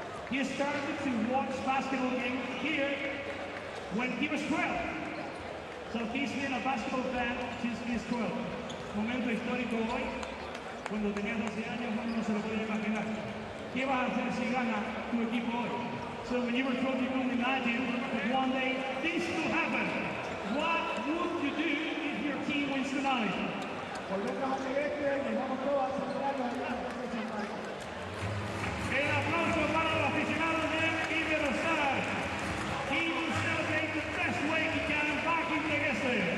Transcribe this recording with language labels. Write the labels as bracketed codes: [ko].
[en] He started to watch basketball games here when he was 12. So he's been a basketball fan since he's 12. [es] Momento histórico hoy, cuando tenía 12 años, uno no se lo podía imaginar. ¿Qué vas a hacer si gana tu equipo hoy? [en] So when you were 12, you couldn't imagine that one day this could happen. What would you do if your team wins tonight? [es] El aplauso para los aficionados de Iberostar. [en] He will celebrate the best way he can back in Tegueste.